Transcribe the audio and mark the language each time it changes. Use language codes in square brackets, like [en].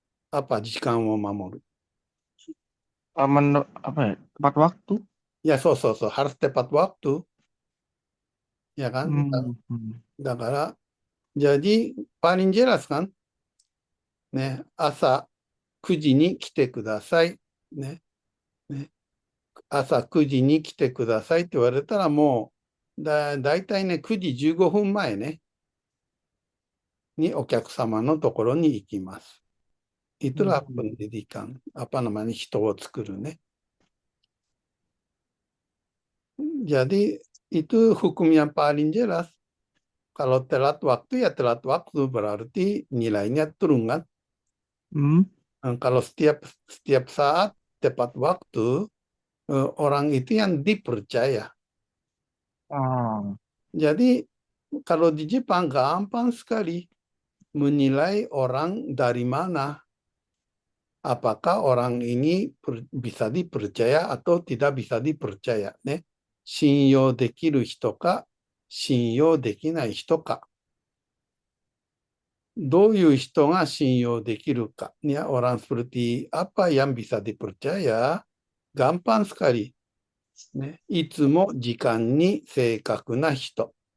[id] Apa [ja] 時間を守る? [id] Apa ya? Tepat waktu. Ya, so, harus tepat waktu, ya kan? Hmm. Hmm. [ja] だから、 [id] jadi paling jelas kan? [ja] ね、朝9時に来てください。ね、ね、朝9時に来てくださいって言われたらもう、だいたいね、9時15分前ね、にお客様のところに行きます。 [id] Itulah pendidikan. Apa namanya, [ja] hito wo tsukuru ne. [id] Jadi itu hukum yang paling jelas. Kalau telat waktu ya telat waktu, berarti nilainya turun kan. Kalau setiap saat tepat waktu, orang itu yang dipercaya. Jadi kalau di Jepang gampang sekali menilai orang dari mana. Apakah orang ini bisa dipercaya atau tidak bisa dipercaya. Ne? [ja] 信用できる人か、信用できない人か。どういう人が信用できるか. [id] Ya, orang seperti apa yang bisa dipercaya? Gampang sekali. [ja] ね、いつも時間に正確な人。